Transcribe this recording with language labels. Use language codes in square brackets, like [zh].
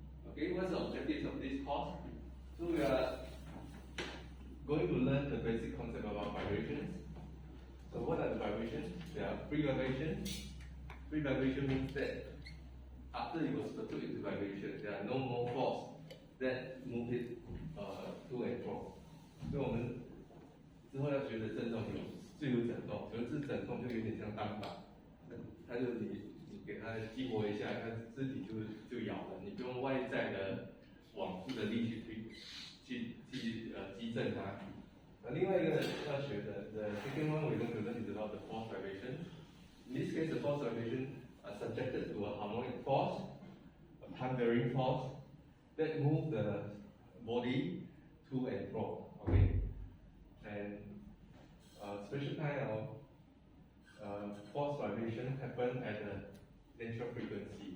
[en] Okay, what's the objective of this course? So we are going to learn the basic concept about vibrations. So what are the vibrations? There are free vibrations. Free vibration means that after it was put into vibration, there are no more force that move it to and fro. [zh] 所以我们之后要学的振动有自由振动，有自振动就有点像单板，它就你给它激活一下，它肢体就咬了，你不用外在的往复的力去击振它。另外一个要学的 [en] the second one we're going to learn is about the force vibration. In this case, the force vibration are subjected to a harmonic force, a time-varying force that move the body to and fro. Okay, and special kind of force vibration happen at a natural frequency.